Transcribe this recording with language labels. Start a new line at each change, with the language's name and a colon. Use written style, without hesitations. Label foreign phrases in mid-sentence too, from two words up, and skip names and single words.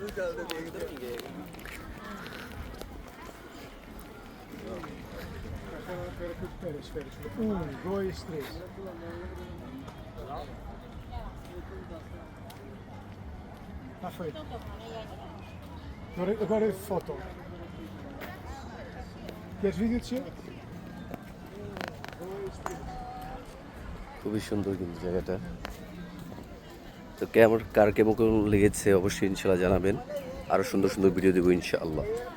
Portuguese: Dois, três. Tá feito. Agora é foto. Queres vídeo de cima?
Bangla: খুবই সুন্দর কিন্তু জায়গাটা। তো কার কেমন লেগেছে অবশ্যই ইনশাল্লাহ জানাবেন। আরও সুন্দর সুন্দর ভিডিও দেবো ইনশাআল্লাহ।